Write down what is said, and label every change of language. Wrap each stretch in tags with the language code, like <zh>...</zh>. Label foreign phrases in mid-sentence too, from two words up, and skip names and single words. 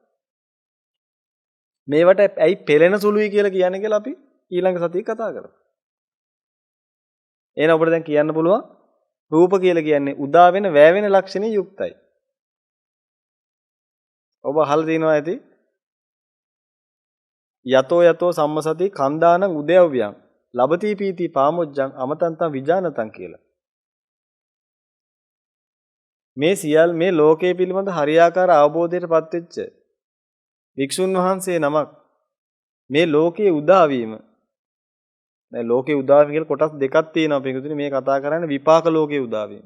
<si>මේවට ඇයි පෙළෙන සුළුයි කියලා කියන්නේ කියලා අපි ඊළඟ සතියේ කතා කරමු. එහෙනම් අපිට දැන් කියන්න පුළුවන් රූප කියලා කියන්නේ උදා වෙන වැය වෙන ලක්ෂණේ යුක්තයි. ඔබ අහලා තියෙනවා ඇති</si> <pi>යතෝ සම්මසති කන්දානං උදයව්‍යං ලබති පීති පාමොජ්ජං අමතන්තං විජානතං</pi> <si>කියලා. මේ සියල් මේ ලෝකයේ පිළිබඳ හරියාකාර අවබෝධයටපත් වෙච්ච වික්ෂුන් වහන්සේ නමක් මේ ලෝකයේ උදා වීම දැන් ලෝකේ උදා වීම කියලා කොටස් දෙකක් තියෙනවා පිටුතුනේ මේ කතා කරන්නේ විපාක ලෝකයේ උදා වීම.</si>